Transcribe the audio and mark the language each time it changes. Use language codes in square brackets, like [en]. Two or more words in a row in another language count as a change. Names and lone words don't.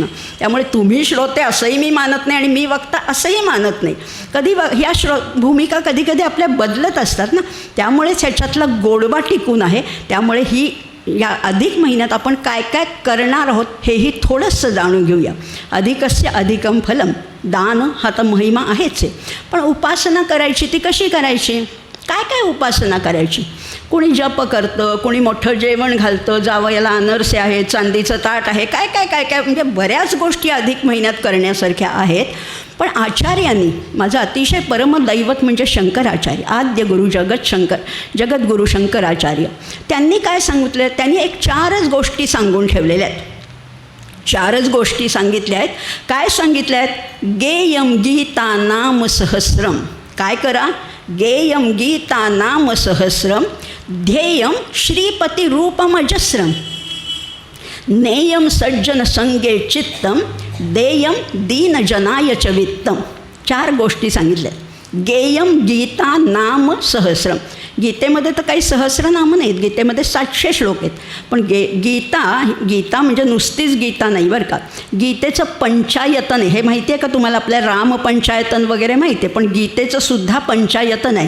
[mr] त्यामुळे तुम्ही श्रोते असंही मी मानत नाही आणि मी वक्ता असंही मानत नाही. कधी ह्या भूमिका कधी आपल्या बदलत असतात ना, त्यामुळेच ह्याच्यातला गोडवा टिकून आहे. त्यामुळे ही या अधिक महिन्यात आपण काय काय करणार आहोत हेही थोडंसं जाणून घेऊया. [sa] अधिकस्य अधिकं फलम. [mr] दान हा तर महिमा आहेच आहे, पण उपासना करायची ती कशी करायची, काय काय उपासना करायची. कोणी जप करतं, कोणी मोठं जेवण घालतं, जावयाला अनरसे आहेत, चांदीचं ताट आहे, काय काय काय काय म्हणजे बऱ्याच गोष्टी अधिक महिन्यात करण्यासारख्या आहेत. पण आचार्यांनी, माझं अतिशय परमदैवत म्हणजे शंकराचार्य, आद्य गुरु जगद्गुरु शंकराचार्य, त्यांनी काय सांगितलं, त्यांनी एक 4च गोष्टी सांगून ठेवलेल्या आहेत. 4च गोष्टी सांगितल्या आहेत. काय सांगितल्या आहेत? [sa] गेयम गीता नाम सहस्रम. [mr] काय करा? [sa] गेयम गीता नाम सहस्रम, ध्येयम श्रीपती रूपमजस्रम, नेयम सज्जन संगे चित्तम, देयम दीनजनाय च वित्तम. [mr] 4 गोष्टी सांगितल्या. [sa] गेयम गीता नाम सहस्रम. [mr] गीतेमध्ये तर काही सहस्रनामं नाहीत, गीतेमध्ये 700 श्लोक आहेत. पण गीता म्हणजे नुसतीच गीता नाही बरं का. गीतेचं पंचायतन आहे, हे माहिती आहे का तुम्हाला? आपल्या रामपंचायतन वगैरे माहिती आहे, पण गीतेचं सुद्धा पंचायतन आहे.